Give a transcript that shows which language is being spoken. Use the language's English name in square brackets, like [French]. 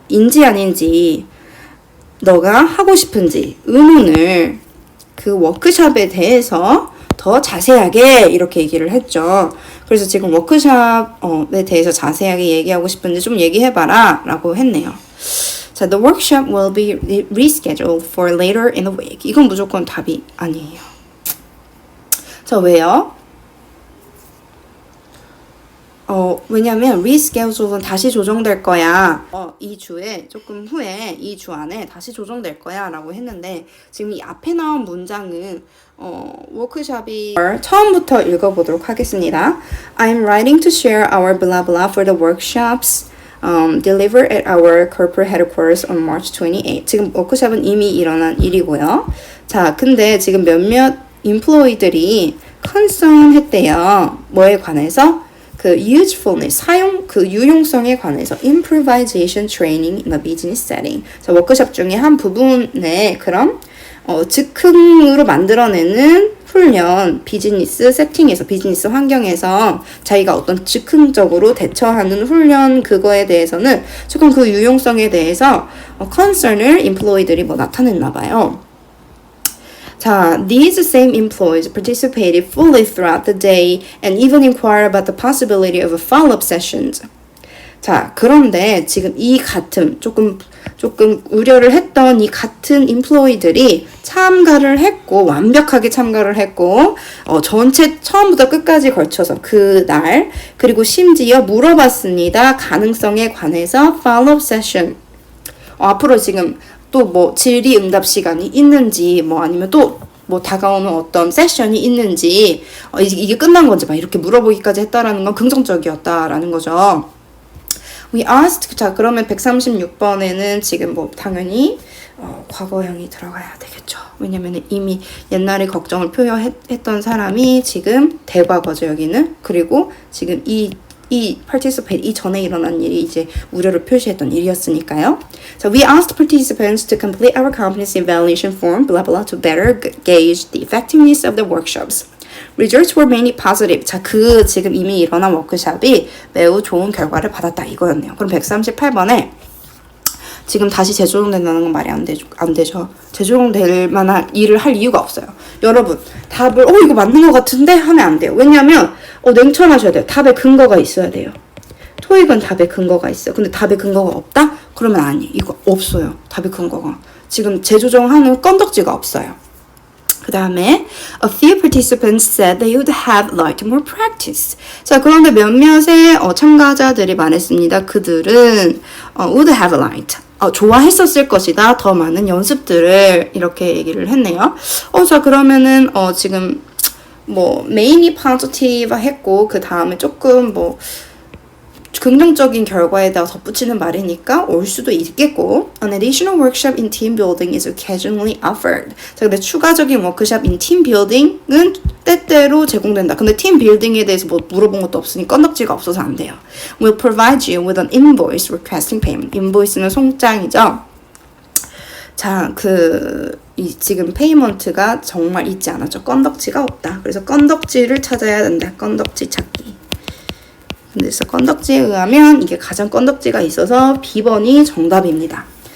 [Korean] 인지 아닌지, 너가 하고 싶은지 의문을 그 워크숍에 대해서 더 자세하게 이렇게 얘기를 했죠. 그래서 지금 워크숍에 대해서 자세하게 얘기하고 싶은데 좀 얘기해봐라 라고 했네요. [English] 자, the workshop will be rescheduled for later in the week. [Korean] 이건 무조건 답이 아니에요. 자, 왜요? 왜냐면 reschedule은 다시 조정될 거야. 이 주에 조금 후에, 이 주 안에 다시 조정될 거야 라고 했는데, 지금 이 앞에 나온 문장은 워크숍이 처음부터 읽어보도록 하겠습니다. [English] I'm writing to share our blah blah for the workshops delivered at our corporate headquarters on March 28. [Korean] 지금 워크숍은 이미 일어난 일이고요. 자, 근데 지금 몇몇 인플로이들이 concern 했대요. 뭐에 관해서? [English] 그 usefulness, [Korean] 유용성에 관해서 [English] improvisation training in a business setting. 자, 워크숍 중에 한 부분에 그런 즉흥으로 만들어내는 훈련, 비즈니스 세팅에서, 비즈니스 환경에서 자기가 어떤 즉흥적으로 대처하는 훈련, 그거에 대해서는 조금 그 유용성에 대해서 concern을 인플로이들이 나타냈나 봐요. 자, these same employees participated fully throughout the day and even inquired about the possibility of a follow-up sessions. [Korean] 자, 그런데 지금 이 같은 조금 우려를 했던 이 같은 인플로이들이 참가를 했고, 완벽하게 참가를 했고, 전체 처음부터 끝까지 걸쳐서 그 날, 그리고 심지어 물어봤습니다. 가능성에 관해서 [English] follow-up session. [Korean] 앞으로 지금 또 질의응답 시간이 있는지, 아니면 또 다가오는 어떤 세션이 있는지, 이게 끝난 건지 이렇게 물어보기까지 했다라는 건 긍정적이었다라는 거죠. [English] We asked, [Korean] 자, 그러면 136번에는 지금 당연히 과거형이 들어가야 되겠죠. 왜냐면 이미 옛날에 걱정을 표현했던 사람이 지금 대과거죠, 여기는. 그리고 지금 이 participate 이전에 일어난 일이 이제 우려를 표시했던 일이었으니까요. [English] So we asked participants to complete our competency evaluation form, blah blah, to better gauge the effectiveness of the workshops. Results were mainly positive. [Korean] 자, 지금 이미 일어난 워크숍이 매우 좋은 결과를 받았다 이거였네요. 그럼 138번에 지금 다시 재조정된다는 건 말이 안 되죠. 재조정될 만한 일을 할 이유가 없어요. 여러분, 답을 이거 맞는 것 같은데 하면 안 돼요. 왜냐면 냉철하셔야 돼요. 답에 근거가 있어야 돼요. 토익은 답에 근거가 있어요. 근데 답에 근거가 없다? 그러면 아니. 이거 없어요. 답에 근거가. 지금 재조정하는 건덕지가 없어요. 그 다음에 [English] a few participants said they would have liked more practice. [Korean] 자, 그런데 몇몇의 참가자들이 말했습니다. [English] 그들은 would have liked. [Korean] 좋아했었을 것이다. 더 많은 연습들을 이렇게 얘기를 했네요. 자, 그러면은 지금 [English] mainly positive [Korean] 했고 그 다음에 조금 긍정적인 결과에다 덧붙이는 말이니까 올 수도 있겠고 [English] An additional workshop in team building is occasionally offered. [Korean] 자, 근데 추가적인 워크숍 [English] in team building [Korean] 은 때때로 제공된다. 근데 팀 빌딩에 대해서 물어본 것도 없으니 건덕지가 없어서 안 돼요. [English] We'll provide you with an invoice requesting payment. [Korean] 인보이스는 송장이죠. 자, 지금 페이먼트가 정말 있지 않았죠. 건덕지가 없다. 그래서 건덕지를 찾아야 된다. 건덕지 찾기. 그래서 건덕지에 의하면 이게 가장 건덕지가 있어서 B번이 정답입니다.